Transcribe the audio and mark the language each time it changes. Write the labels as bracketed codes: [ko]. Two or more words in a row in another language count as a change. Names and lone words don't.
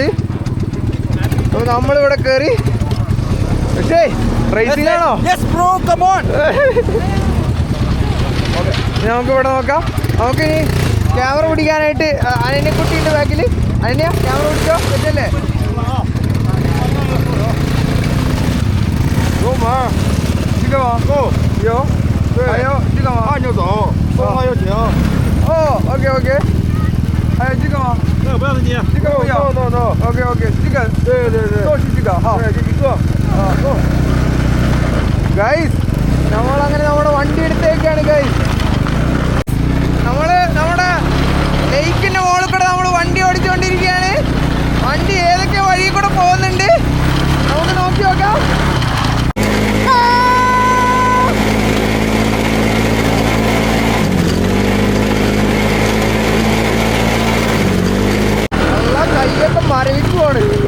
[ml] അപ്പോൾ നമ്മളിവിടെ കയറി. പക്ഷേ റേസിംഗ് ആണോ? നമുക്കിവിടെ നോക്കാം. നമുക്കിനി ക്യാമറ പിടിക്കാനായിട്ട് അനന്യ കുട്ടിയുണ്ട് ബാക്കിൽ. അനന്യ ക്യാമറ പിടിച്ചോ, പറ്റല്ലേ? [zh] OK。还有这个吗？不要你。这个不要。No。OK。这个，对，就是这个，好，对，这一个。Guys， [ml] നമ്മളങ്ങനെ നമ്മുടെ വണ്ടി എടുത്തേക്കാണ് ഗൈസ്. നമ്മുടെ ലേക്കിന്റെ മുകളിൽ കൂടെ നമ്മൾ വണ്ടി ഓടിച്ചുകൊണ്ടിരിക്കുകയാണ്. വണ്ടി ഏതൊക്കെ വഴി കൂടെ പോകുന്നുണ്ട് നമുക്ക് നോക്കി നോക്കാം. കയ്യൊക്കെ മരവിക്കുവാണ്.